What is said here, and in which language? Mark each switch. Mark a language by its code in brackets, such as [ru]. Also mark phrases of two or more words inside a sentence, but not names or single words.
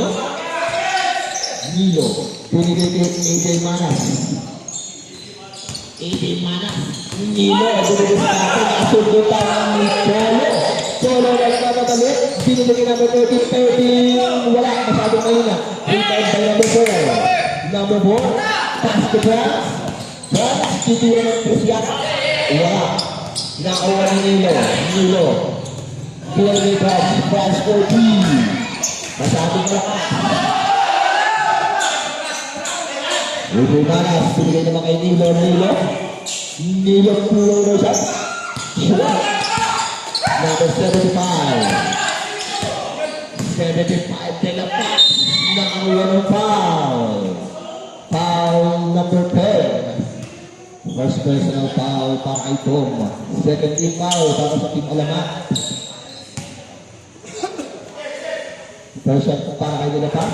[tl] Nilo, binigay kay AJ Manas. AJ Manas. Nilo, binigay sa atin, nasundo tayo ng Solo. Solo, nagkamadali, binigay kay number 13, wala, masyadong mahina. [en] Rebound by number 4. Number 4, pass to Brad. [tl] Brad, titira ng Presiata. Wala. Nakakuha ni Nilo. Nilo. Binigay Brad. Brad 14. Masyadong malakas. Ubo Manas. Binigay naman kay Nilo. Nilo. Nilo pulo na siya. [en] Shot. Number 75. 75 de la Paz. [tl] Nakakuha ng foul. [en] Foul number 10. First personal foul [tl] para kay [en] Tom. Second team foul [tl] para sa [en] Team Alaman. First shot [tl] para kay [en] De La Paz.